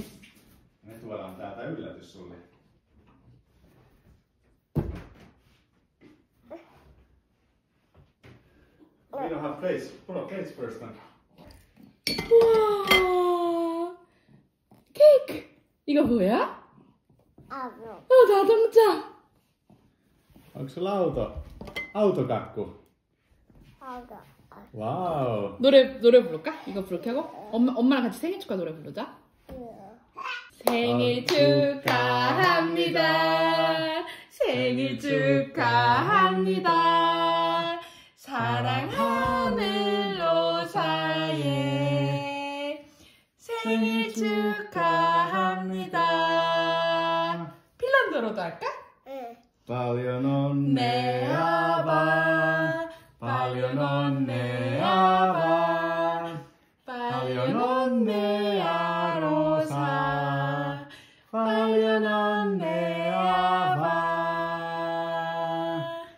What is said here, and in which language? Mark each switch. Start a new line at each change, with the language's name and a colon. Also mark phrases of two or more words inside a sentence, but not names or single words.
Finnish: Me tuodaan täältä yllätys sulle.
English: We don't have plates. Put up plates first then.
Korean: 우와. 케이크. 이거 뭐야? 나도 먹자.
Finnish: Onko se autokakku?
Korean: 와우. 노래 부를까? 이거 부를게 하고 엄마랑 같이 생일 축하 노래 부르자. 생일 축하합니다. 생일 축하합니다. 사랑하는 로사의 생일 축하합니다. 핀란드어로도 할까?
Finnish: Paljon onnea vaan, paljon onnea vaan, paljon onnea Rosa, paljon onnea vaan.